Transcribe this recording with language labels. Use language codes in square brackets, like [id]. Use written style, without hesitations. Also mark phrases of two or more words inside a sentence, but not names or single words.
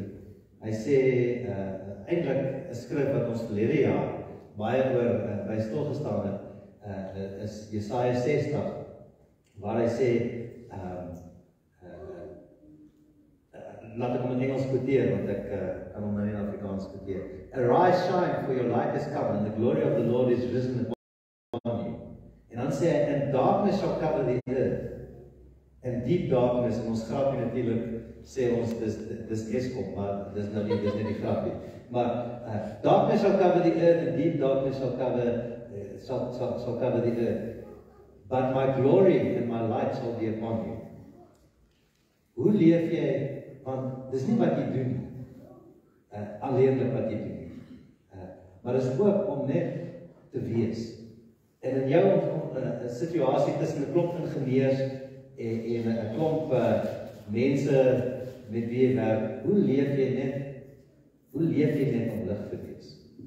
[af] Hy sê, eintlik 'n skrif wat ons verlede jaar baie oor by stilgestaan het, is Jesaja 60, waar hy sê, laat ek hom in Engels quoteer, want ek kan hom nou nie in Afrikaans quoteer. [en] Arise, shine, for your light has come, and the glory of the Lord is risen upon you. [af] En dan sê hy, [en] and darkness shall cover the earth. And deep darkness, [af] en ons grapie natuurlik, sê ons, dis Eskom, maar dis nou nie die grapie. Maar, [en] darkness shall cover the earth, and deep darkness shall cover the earth. But my glory and my light shall be upon you. [af] Hoe leef jy? Want dis nie wat jy doen, alleenlik wat jy doen, maar dis ook om net te wees. En in jou situasie tussen 'n klomp ingenieurs en 'n klomp mense met wie jy werk, hoe leef jy net om lig te wees?